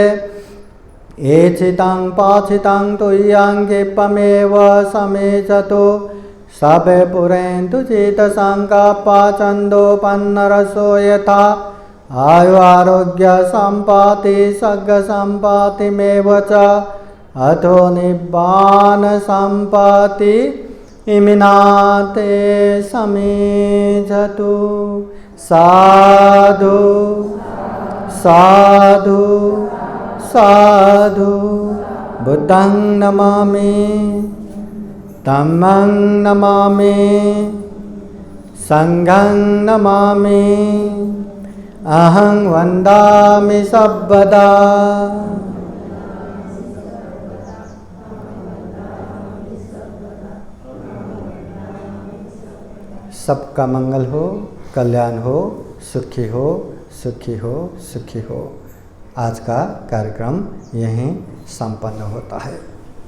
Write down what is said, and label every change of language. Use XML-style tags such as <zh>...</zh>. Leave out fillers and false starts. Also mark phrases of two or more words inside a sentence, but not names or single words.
<pi>एचितं पाचितं तुय्यं क्षिप्रमेव समेचतु सबे पुरेन्तु चितसङ्कल्पः छन्दोपन्नरसो यथा आयु आरोग्य संपाति सग्ग संपातिमेव च अथो निब्बान संपाति इमिनाते समीजतु। साधु साधु साधु। बुद्धं नमामि, धम्मं नमामि, संघं नमामि, अहं वन्दामि सर्वदा।</pi> <hi>सबका मंगल हो, कल्याण हो, सुखी हो, सुखी हो, सुखी हो। आज का कार्यक्रम यहीं संपन्न होता है।</hi>